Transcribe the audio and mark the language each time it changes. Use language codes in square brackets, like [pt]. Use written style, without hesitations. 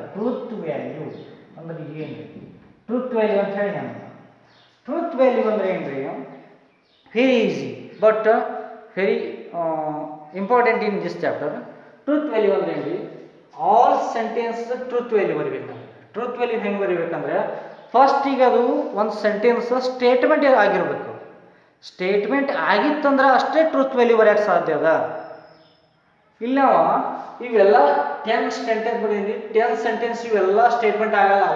[kn] Truth value ಅಂದ್ರೆ ಏನು? Truth value ಅಂತ ಹೇಳಿ ನಾನು Truth value ಅಂದ್ರೆ ಏನ್ರಿ? [en] Very easy but very important in this chapter. [kn] Truth value ಅಂದ್ರೆ ಏನ್ರಿ? [en] All sentence truth value [kn] ಬರಿಬೇಕು. Truth value ಹೆಂಗೆ ಬರಿಬೇಕಂದ್ರೆ ಫಸ್ಟ್ ಈಗ ಅದು ಒಂದು ಸೆಂಟೆನ್ಸ್ ಸ್ಟೇಟ್ಮೆಂಟ್ ಆಗಿರಬೇಕು. ಸ್ಟೇಟ್ಮೆಂಟ್ ಆಗಿತ್ತಂದ್ರೆ ಅಷ್ಟೇ ಟ್ರೂತ್ ವ್ಯಾಲ್ಯೂ ಬರೆಯೋಕ್ಕೆ ಸಾಧ್ಯ ಅದ. ಇಲ್ಲ ಇವೆಲ್ಲ 10 ಸೆಂಟೆನ್ಸ್ ಬರೀರಿ, 10 ಸೆಂಟೆನ್ಸ್ ಇವೆಲ್ಲ ಸ್ಟೇಟ್ಮೆಂಟ್ ಆಗಲ್ಲ.